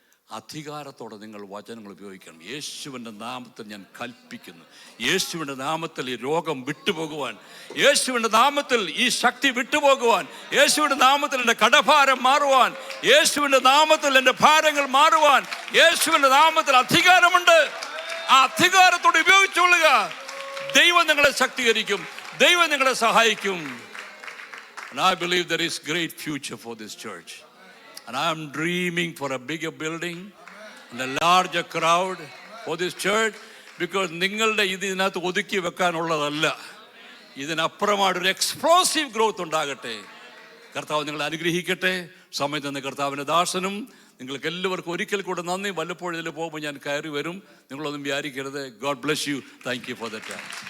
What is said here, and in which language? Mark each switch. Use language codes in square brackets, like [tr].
[ml] അധികാരത്തോടെ നിങ്ങൾ വചനങ്ങൾ ഉപയോഗിക്കണം. യേശുവിൻ്റെ നാമത്തിൽ ഞാൻ കൽപ്പിക്കുന്നു, യേശുവിൻ്റെ നാമത്തിൽ ഈ രോഗം വിട്ടുപോകുവാൻ, യേശുവിൻ്റെ നാമത്തിൽ ഈ ശക്തി വിട്ടുപോകുവാൻ, യേശുവിൻ്റെ നാമത്തിൽ എൻ്റെ കടഭാരം മാറുവാൻ, യേശുവിൻ്റെ നാമത്തിൽ എൻ്റെ ഭാരങ്ങൾ മാറുവാൻ, യേശുവിൻ്റെ നാമത്തിൽ അധികാരമുണ്ട്. ആ അധികാരത്തോടെ ഉപയോഗിച്ചുകൊള്ളുക. ദൈവം നിങ്ങളെ ശക്തീകരിക്കും, ദൈവം നിങ്ങളെ സഹായിക്കും. [en] And I believe there is great future for this church. And I am dreaming for a bigger building and a larger crowd for this church, because [ml] നിങ്ങളുടെ ഇതിനകത്ത് ഒതുക്കി വെക്കാനുള്ളതല്ല, ഇതിനപ്പുറമായിട്ടൊരു എക്സ്പ്ലോസീവ് ഗ്രോത്ത് ഉണ്ടാകട്ടെ. കർത്താവ് നിങ്ങളെ അനുഗ്രഹിക്കട്ടെ. സമയത്ത് നിന്ന് കർത്താവിൻ്റെ ദാസനും നിങ്ങൾക്ക് എല്ലാവർക്കും ഒരിക്കൽ കൂടെ നന്ദി. വല്ലപ്പോഴും ഇതിൽ പോകുമ്പോൾ ഞാൻ കയറി വരും, നിങ്ങളൊന്നും വിചാരിക്കരുത്. [en] God bless you. Thank you for the time.